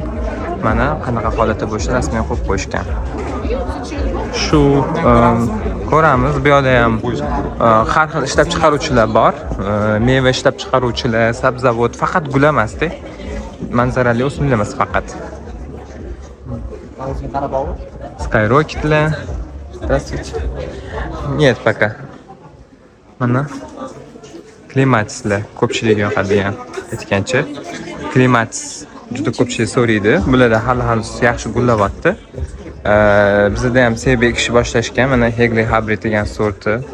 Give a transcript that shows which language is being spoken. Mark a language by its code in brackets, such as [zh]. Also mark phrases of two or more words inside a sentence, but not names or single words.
[uz] Mana qanaqa holatda bo'lishini rasman qo'yib qo'yishgan. Shu ko'ramiz, bu yerda ham har xil ishlab chiqaruvchilar bor. Meva ishlab chiqaruvchilar, sabzavot, faqat gul emasda. Manzarali o'simliklar emas faqat. Skyroketlar. [ru] Здравствуйте. Нет, пока. [uz] Mana klimatislar ko'pchilik yoqadigan aytgancha. Klimatis juda ko'pchilik so'raydi. Bularda hali yaxshi gullabotdi. Bizda ham sebek ishi boshlashgan. Mana Hegli Hybrid degan sorti.